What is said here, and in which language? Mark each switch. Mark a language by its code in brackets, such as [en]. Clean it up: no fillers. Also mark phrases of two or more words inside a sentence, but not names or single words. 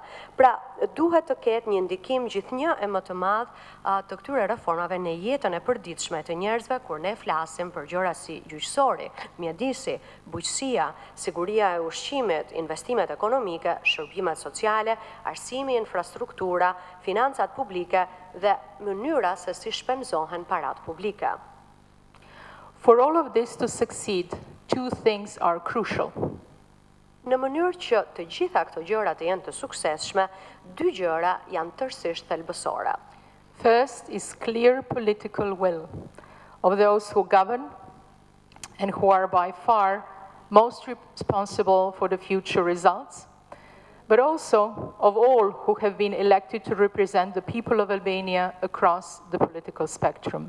[sq] Pra, duhet të ketë një ndikim gjithnjë e më të madh të këtyre reformave në jetën e përditshme të njerëzve kur ne flasim për gjëra si gjyqësori, mjedisi, bujqësia, siguria e ushqimit, investimet ekonomike, shërbimet sociale, arsimi, infrastruktura, financat publike dhe mënyra se si shpenzohen parat publike. [en] For all of this to succeed, two things are crucial. [sq] Në mënyrë që të gjitha këto gjëra të jenë të suksesshme, dy gjëra janë tërësisht thelbësore. [en] First is clear political will of those who govern and who are by far most responsible for the future results, but also of all who have been elected to represent the people of Albania across the political spectrum.